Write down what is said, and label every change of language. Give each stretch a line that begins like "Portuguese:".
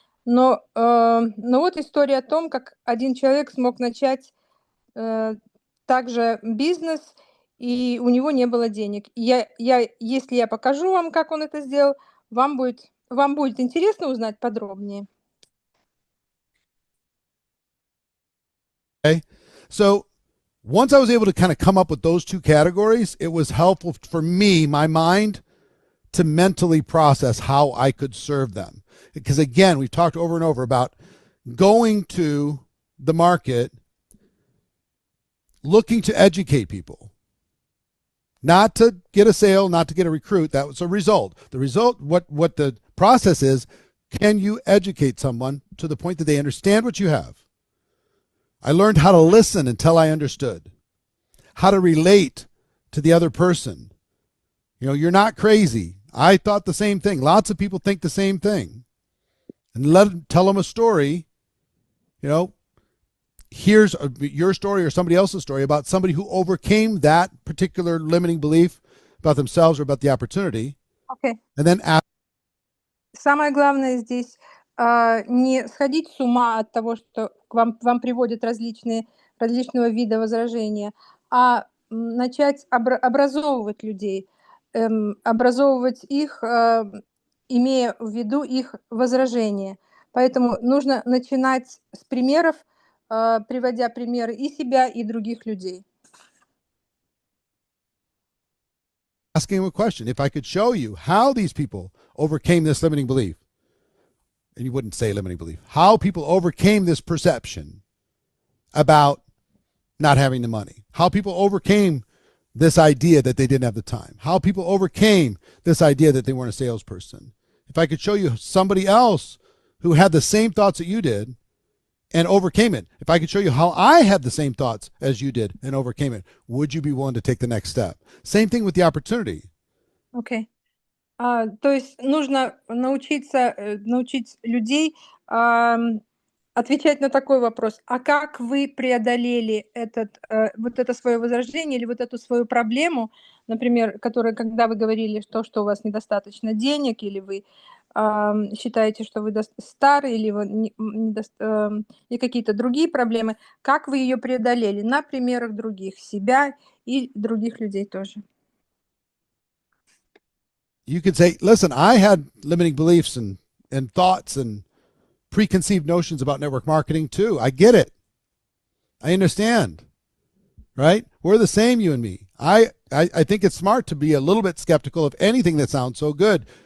Russian: Но вот история о том, как один человек смог начать, э, также бизнес, и у него не было денег. Если я покажу вам, как он это сделал, вам будет интересно узнать подробнее?
English: Okay. So once I was able to kind of come up with those two categories, it was helpful for me, my mind, to mentally process how I could serve them. Because again, we've talked over and over about going to the market, looking to educate people, not to get a sale, not to get a recruit. That was a result. The result, what the process is, can you educate someone to the point that they understand what you have? I learned how to listen until I understood, how to relate to the other person. You know, you're not crazy. I thought the same thing. Lots of people think the same thing. And tell them a story. You know, here's your story or somebody else's story about somebody who overcame that particular limiting belief about themselves or about the opportunity.
Russian: Окей.
English: And then ask.
Russian: Самое главное здесь, не сходить с ума от того, что к вам приводят различного вида возражения, а, начать образовывать людей, образовывать их, имея в виду их возражения. Поэтому нужно начинать с примеров, приводя примеры и себя, и других людей.
English: Asking him a question. If I could show you how these people overcame this limiting belief, and you wouldn't say limiting belief, how people overcame this perception about not having the money, how people overcame this idea that they didn't have the time, how people overcame this idea that they weren't a salesperson. If I could show you somebody else who had the same thoughts that you did and overcame it, if I could show you how I had the same thoughts as you did and overcame it, would you be willing to take the next step? Same thing with the opportunity.
Russian: Окей. То есть нужно научить людей, отвечать на такой вопрос: "А как вы преодолели вот это свое возражение или вот эту свою проблему?" Например, когда вы говорили, что у вас недостаточно денег, или вы, считаете, что вы стары, или вы и какие-то другие проблемы. Как вы ее преодолели? На примерах других, себя и других людей тоже.
English: You could say, listen, I had limiting beliefs and thoughts and preconceived notions about network marketing too. I get it. I understand. Right? We're the same, you and me. I think it's smart to be a little bit skeptical of anything that sounds so good.